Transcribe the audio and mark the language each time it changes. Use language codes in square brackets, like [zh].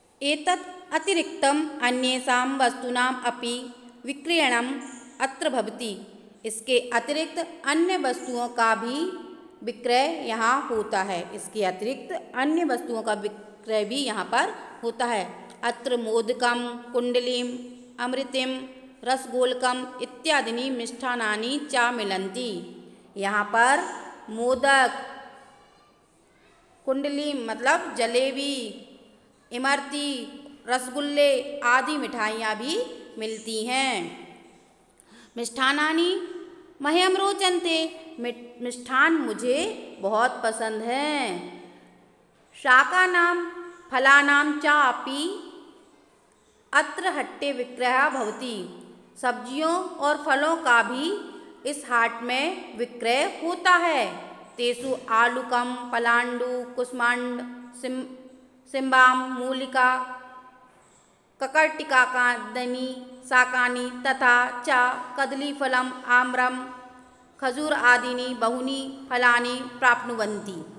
[sa] एतत् अतिरिक्तम् अन्येषां वस्तूनाम् अपि विक्रयणम् अत्र भवति। [hi] इसके अतिरिक्त अन्य वस्तुओं का भी विक्रय यहाँ होता है। इसके अतिरिक्त अन्य वस्तुओं का विक्रय भी यहाँ पर होता है। [sa] अत्र मोदकम, कुंडलीम, अमृतिम, रसगोलकम इत्यादि मिष्ठानानि च मिलन्ति। [hi] यहाँ पर मोदक, कुंडलीम मतलब जलेबी, इमरती, रसगुल्ले आदि मिठाइयाँ भी मिलती हैं। [sa] मिष्ठानानि मह्यम रोचन्ते। [hi] मिष्ठान मुझे बहुत पसंद हैं। [sa] शाकानां फलानां चापि अत्र हट्टे विक्रयः भवति। [hi] सब्जियों और फलों का भी इस हाट में विक्रय होता है। [sa] तेषु आलुकम, पलांडु, कुष्मांड, सिम्बाम, मूलिका, ककर्टिकादीनि शाकानि तथा च कदलीफलम, आम्रम, खजूर आदीनि बहूनि फलानि प्राप्नुवन्ति।